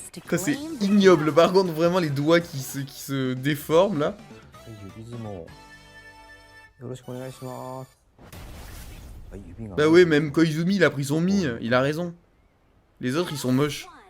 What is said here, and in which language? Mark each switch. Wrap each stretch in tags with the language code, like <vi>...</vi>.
<fr>Ça c'est ignoble, par contre, vraiment les doigts qui se déforment, là.</fr> <ja>指相撲よろしくお願いします。あ、指が</ja> <fr>Bah ouais, même Koizumi, il a pris son mi, il a raison. Les autres, ils sont moches.</fr>